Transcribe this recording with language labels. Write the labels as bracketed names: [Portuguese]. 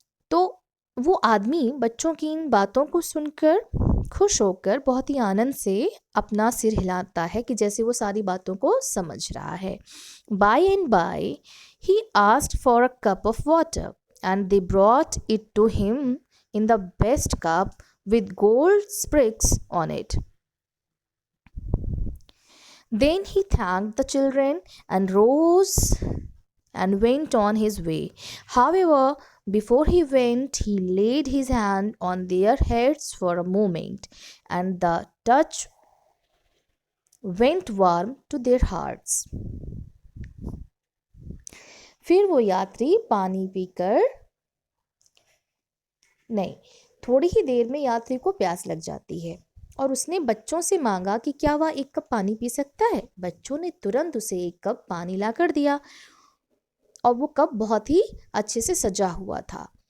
[Hindi] तो वो आदमी बच्चों की इन बातों को सुनकर खुश होकर बहुत ही आनंद से अपना सिर हिलाता है कि जैसे वो सारी बातों को समझ रहा है। [English] By and by he asked for a cup of water and they brought it to him in the best cup with gold sprigs on it. Then he thanked the children and rose and went on his way. However, before he went, he laid his hand on their heads for a moment, and the touch went warm to their hearts. [Hindi] फिर वो यात्री पानी पीकर नहीं, थोड़ी ही देर में यात्री को प्यास लग जाती है और उसने बच्चों से मांगा कि क्या वह 1 कप पानी पी सकता है। बच्चों ने तुरंत उसे 1 कप पानी ला कर दिया और वो कप बहुत ही अच्छे से सजा हुआ था।